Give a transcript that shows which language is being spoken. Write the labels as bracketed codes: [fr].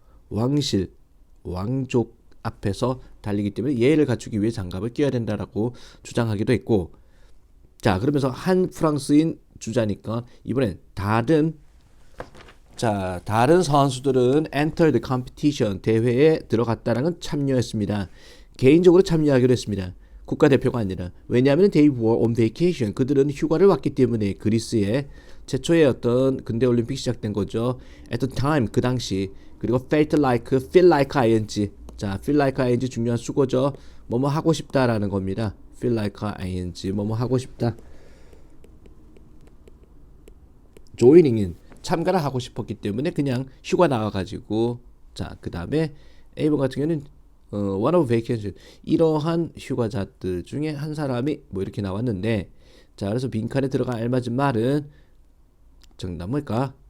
[ko] 왕실 왕족 앞에서 달리기 때문에 예의를 갖추기 위해 장갑을 끼워야 된다라고 주장하기도 했고 자 그러면서 한 프랑스인 주자니까 이번엔 다른 선수들은 [en] enter the competition [ko] 대회에 들어갔다라는 참여했습니다. 개인적으로 참여하기로 했습니다. 국가대표가 아니라 왜냐하면 [en] they were on vacation [ko] 그들은 휴가를 왔기 때문에 그리스에 최초의 어떤 근대 올림픽 시작된 거죠. [en] At the time [ko] 그 당시 그리고 [en] felt like, feel like ing 자 feel like ing [ko] 중요한 수거죠. 뭐뭐 하고 싶다라는 겁니다. [en] feel like ing [ko] 뭐뭐 하고 싶다. joining은 참가를 하고 싶었기 때문에 그냥 휴가 나와가지고 자 그 다음에 A번 같은 경우는 [en] one of vacation [ko] 이러한 휴가자들 중에 한 사람이 뭐 이렇게 나왔는데 자 그래서 빈칸에 들어가 알맞은 말은 정답 뭘까?